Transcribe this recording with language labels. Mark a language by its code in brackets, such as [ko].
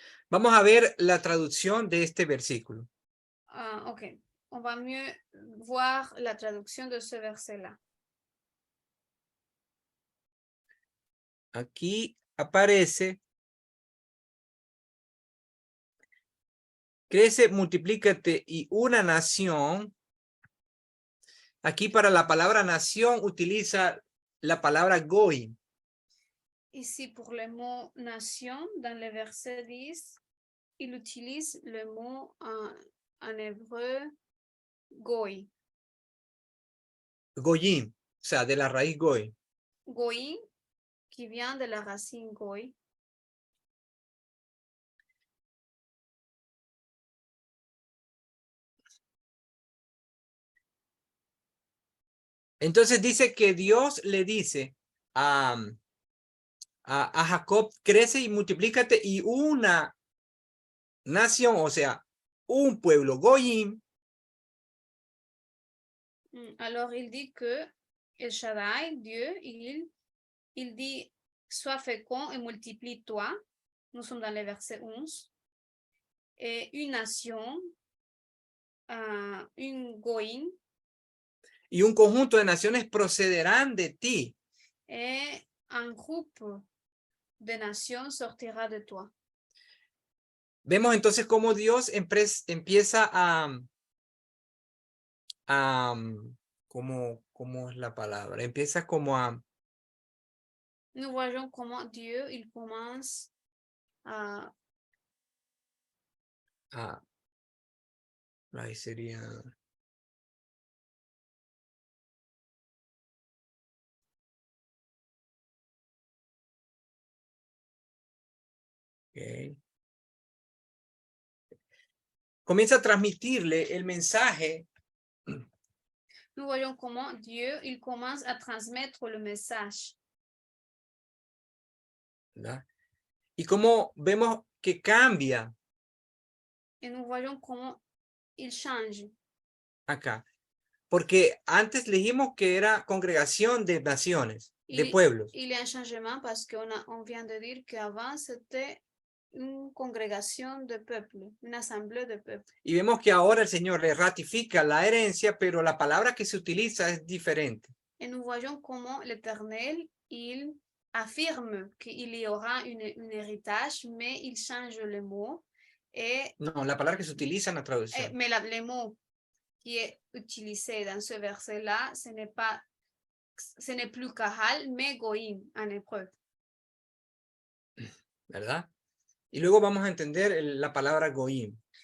[es] Vamos a ver la traducción de este versículo. Ok. [fr] On va mieux voir la traducción de ce verset-là. [es] Aquí aparece, crece, multiplícate y una nación. Aquí para la palabra nación utiliza la palabra goy. [fr] Ici pour le mot nation, dans le verset 10, il utilise le mot en hébreu goy. [es] Goyim, o sea, de la raíz goy. [fr] Goy, qui vient de la racine goy. [es] Entonces dice que Dios le dice a Jacob, crece y multiplícate, y una nación, o sea, un pueblo, Goyim. [fr] Alors il dit que El Shaddai, Dieu, il dit sois fécond et multiplie-toi. Nous sommes dans le verset 11. Et une nation, un Goïm. [es] Y un conjunto de naciones procederán de ti. [fr] Et un groupe de nations sortira de toi. [es] Vemos entonces cómo Dios empieza ¿cómo es la palabra? Empieza como a... [fr] Nous voyons comment Dieu, il commence à... [es] Ahí sería... Okay. Comienza a transmitirle el mensaje. [fr] Nous voyons comment Dieu, il commence à transmettre le message. [es] ¿Verdad? Y cómo vemos que cambia. [fr] Et nous voyons comment il change. [es] Acá. Porque antes dijimos que era congregación de naciones, de pueblos. [fr] Il y a un changement parce qu'on vient de dire qu'avant c'était une congrégation de peuples, une assemblée de peuples. [es] Y vemos que ahora el Señor le ratifica la herencia, pero la palabra que se utiliza es diferente. [fr] Et nous voyons comment l'Éternel, il affirme qu'il y aura un héritage, mais il change le mot. Et, [es] no, la palabra que se utiliza en la traducción. [fr] Mais le mot qui est utilisé dans ce verset-là, ce n'est pas ce n'est plus Kahal, mais Goïm en hébreu. [es] ¿verdad? Y luego vamos a entender la palabra goim.